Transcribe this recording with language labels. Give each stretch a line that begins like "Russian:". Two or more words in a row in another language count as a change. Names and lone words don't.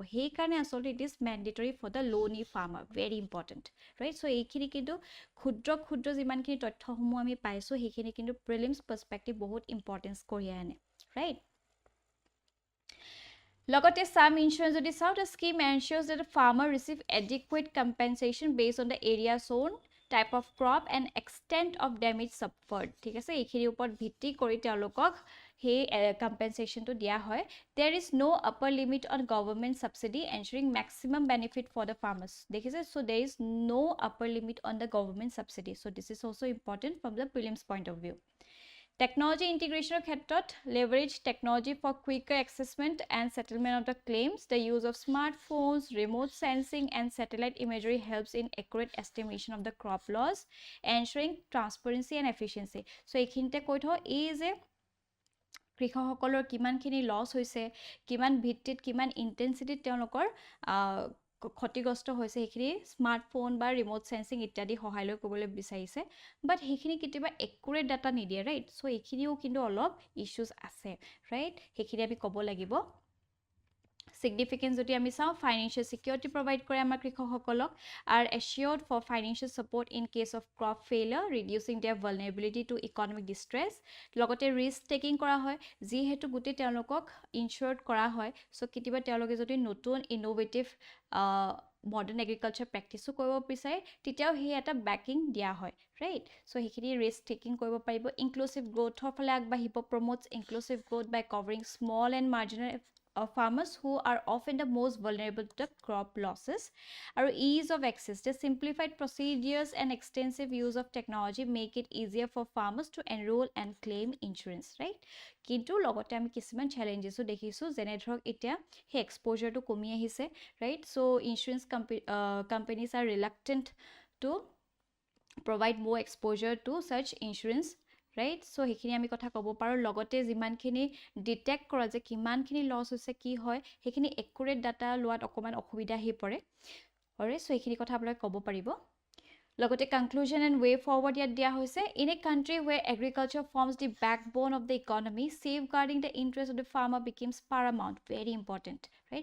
Assamese: সেইকাৰণে আচলতে
English: it is mandatory for the loanee farmer, very important, right?
Assamese: চ' এইখিনি কিন্তু ক্ষুদ্ৰ যিমানখিনি তথ্যসমূহ আমি পাইছোঁ, সেইখিনি কিন্তু
English: prelims perspective
Assamese: বহুত ইম্পৰ্টেঞ্চ কঢ়িয়াই আনে, ৰাইট? লগতে
English: some insurance
Assamese: যদি চাওঁ,
English: the scheme ensures that the farmer receive adequate compensation based on the area sown, type of crop and extent of damage suffered,
Assamese: ঠিক আছে? এইখিনিৰ ওপৰত ভিত্তি কৰি তেওঁলোকক সেই কম্পেনসেশনটো দিয়া হয়।
English: There is no upper limit on government subsidy ensuring maximum benefit for the farmers, দেখিছে? So there is no upper limit on the government subsidy, so this is also important from the prelims point of view. Technology integration ক্ষেত্ৰত leverage technology for quicker assessment and settlement of the claims. The use of smartphones, remote sensing and satellite imagery helps in accurate estimation of the crop loss, ensuring transparency and efficiency.
Assamese: So এইখিনিতে কৈ থওঁ, এই যে কৃষকসকলৰ কিমানখিনি লছ হৈছে, কিমান ভিত্তিত, কিমান ইন্টেন্সিটিত তেওঁলোকৰ ক্ষতিগ্ৰস্ত হৈছে, সেইখিনি স্মাৰ্টফোন বা
English: remote sensing
Assamese: ইত্যাদি সহায় লৈ ক'বলৈ বিচাৰিছে। বাট সেইখিনি কেতিয়াবা
English: accurate data
Assamese: নিদিয়ে, ৰাইট? চ' এইখিনিও কিন্তু অলপ ইছ্যুজ আছে, ৰাইট? সেইখিনি আমি ক'ব লাগিব। Significance যদি আমি চাওঁ,
English: financial security provide
Assamese: কৰে আমাৰ কৃষকসকলক,
English: are assured for financial support in case of crop failure, reducing their vulnerability to economic distress.
Assamese: লগতে
English: risk taking
Assamese: কৰা হয়, যিহেতু গোটেই তেওঁলোকক insured কৰা হয়, so কেতিয়াবা তেওঁলোকে যদি নতুন
English: innovative modern agriculture practiceও
Assamese: কৰিব বিচাৰে, তেতিয়াও সেই এটা backing দিয়া হয়, right? So সেইখিনি
English: risk taking
Assamese: কৰিব পাৰিব।
English: Inclusive growthৰ
Assamese: ফালে আগবাঢ়িব,
English: promotes inclusive growth by covering small and marginal farmers who are often the most vulnerable to the crop losses. Our ease of access, the simplified procedures and extensive use of technology make it easier for farmers to enroll and claim insurance, right?
Assamese: কিন্তু লগতে আমি কিছুমান challengesও দেখিছোঁ, যেনে ধৰক এতিয়া সেই exposureটো কমি আহিছে, right?
English: So insurance companies are reluctant to provide more exposure to such insurance, right?
Assamese: So সেইখিনি আমি কথা ক'ব পাৰোঁ। লগতে যিমানখিনি ডিটেক্ট কৰা যে কিমানখিনি লছ হৈছে, কি হয়, সেইখিনি
English: accurate data
Assamese: লোৱাত অকমান অসুবিধা আহি পৰে, alright? So এইখিনি কথা আপোনালোকে ক'ব পাৰিব। লগতে
English: conclusion and way forward
Assamese: ইয়াত দিয়া হৈছে,
English: in a country where agriculture forms the backbone of the economy, safeguarding the interest of the farmer becomes paramount, very important, right?